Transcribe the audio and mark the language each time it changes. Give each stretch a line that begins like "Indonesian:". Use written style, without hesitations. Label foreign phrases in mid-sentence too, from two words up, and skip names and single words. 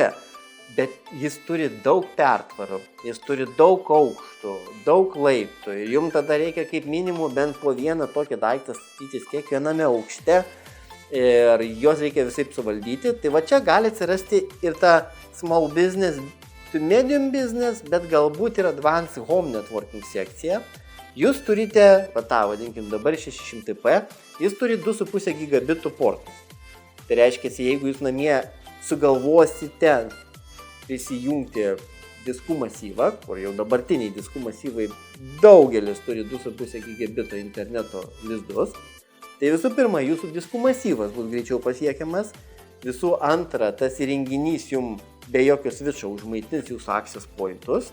Lithuanian: Bet jis turi daug pertvarų, jis turi daug aukštų, daug laiptų. Ir jums tada reikia kaip minimum bent po vieną tokį daiktą statytis kiekviename aukšte. Ir juos reikia visaip suvaldyti. Tai va čia gali atsirasti ir ta
English: small business to medium business,
Lithuanian: bet galbūt ir
English: advanced home networking
Lithuanian: sekcija. Jūs turite, vadinkim dabar 600P, jis turi 2,5 gigabitų portus. Tai reiškia, jeigu jūs namie sugalvosite prisijungti diskų masyvą, kur jau dabartiniai diskų masyvai daugelis turi 2,5 gigabito interneto lizdus, tai visų pirma, jūsų diskų masyvas bus greičiau pasiekiamas, visų antra, tas įrenginys jums be jokio switcho užmaitins jūsų
English: access pointus.